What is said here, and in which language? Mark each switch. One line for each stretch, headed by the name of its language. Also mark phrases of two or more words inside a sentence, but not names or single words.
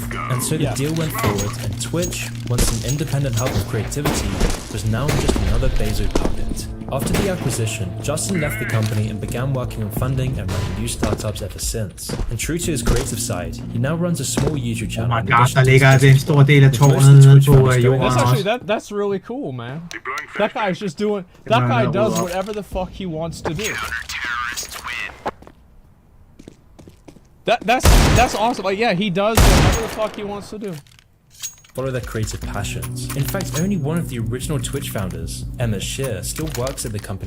English: And so the deal went forward, and Twitch, once an independent hub of creativity, was now just another BenQ puppet. After the acquisition, Justin left the company and began working on funding and running new startups ever since. And true to his creative side, he now runs a small YouTube channel. Oh my god,
Danish: der ligger en stor del af tårnet nede på jorden også.
English: That's really cool, man. That guy's just doing, that guy does whatever the fuck he wants to do. That's awesome. Like, yeah, he does whatever the fuck he wants to do. Follow their creative passions. In fact, only one of the original Twitch founders, Emma Shear, still works at the company.